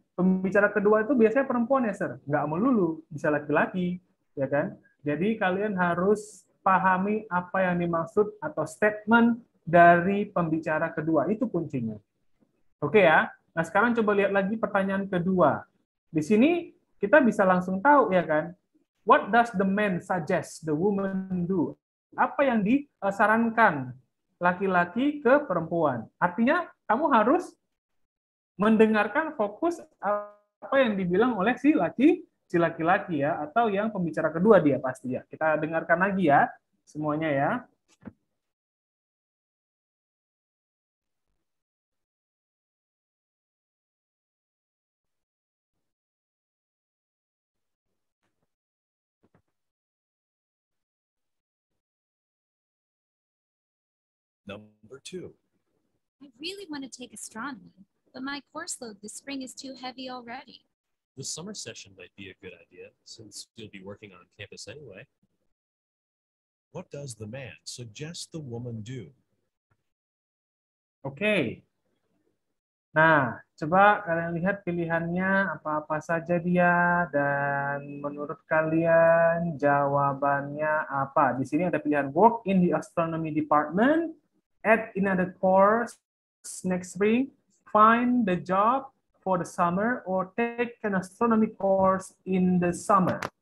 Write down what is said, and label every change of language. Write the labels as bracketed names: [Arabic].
[Indonesian] Pembicara kedua itu biasanya perempuan ya, Sir. Nggak melulu, bisa laki-laki, ya kan? Jadi kalian harus pahami apa yang dimaksud atau statement dari pembicara kedua. Itu kuncinya. Oke ya. Nah, sekarang coba lihat lagi pertanyaan kedua. Di sini kita bisa langsung tahu, ya kan? [English] What does the man suggest the woman do? [Indonesian] Apa yang disarankan laki-laki ke perempuan? Artinya, kamu harus mendengarkan fokus apa yang dibilang oleh si laki-laki ya, atau yang pembicara kedua dia pasti ya. Kita dengarkan lagi ya, semuanya ya. [English] Number 2. I really want to take astronomy, but my course load this spring is too heavy already. The summer session might be a good idea since you'll be working on campus anyway. What does the man suggest the woman do? [Indonesian] Oke. Nah, coba kalian lihat pilihannya apa-apa saja dia, dan menurut kalian jawabannya apa? Di sini ada pilihan [English] work in the astronomy department, add another course next spring, find the job for the summer, or take an astronomy course in the summer.